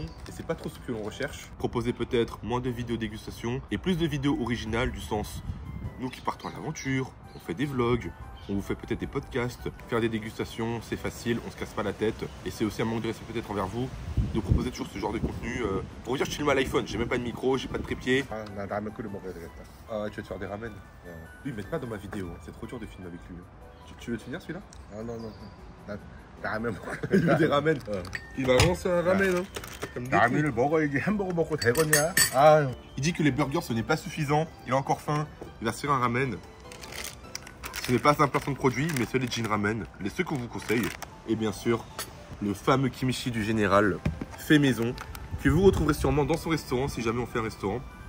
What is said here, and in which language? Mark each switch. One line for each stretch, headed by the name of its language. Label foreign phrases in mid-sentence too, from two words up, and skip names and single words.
French: Et c'est pas trop ce que l'on recherche. Proposer peut-être moins de vidéos dégustation et plus de vidéos originales du sens. Nous qui partons à l'aventure, on fait des vlogs, on vous fait peut-être des podcasts. Faire des dégustations, c'est facile, on se casse pas la tête. Et c'est aussi un manque de respect peut-être envers vous de proposer toujours ce genre de contenu. Pour vous dire, je filme à l'iPhone, j'ai même pas de micro, j'ai pas de trépied.
Korean: 아, 나 라면 끓여 먹어야 되겠다.
French: Ah, tu vas te faire des ramen. Lui, mais pas dans ma vidéo, c'est trop dur de filmer avec lui. Tu veux te finir celui-là?
Korean: 아,
French: non.
Korean: 나 라면 먹어야
French: Il veut des ramen. Il va lancer un ramen. Hein. Comme
Korean: 라면을 먹어야지 햄버거 먹고 되겠냐? 아,
French: il dit que les burgers ce n'est pas suffisant. Il a encore faim. Il va se faire un ramen. Ce n'est pas un placement de produit, mais c'est les Jin Ramen, les ceux qu'on vous conseille. Et bien sûr, le fameux kimchi du général fait maison, que vous retrouverez sûrement dans son restaurant si jamais on fait un restaurant.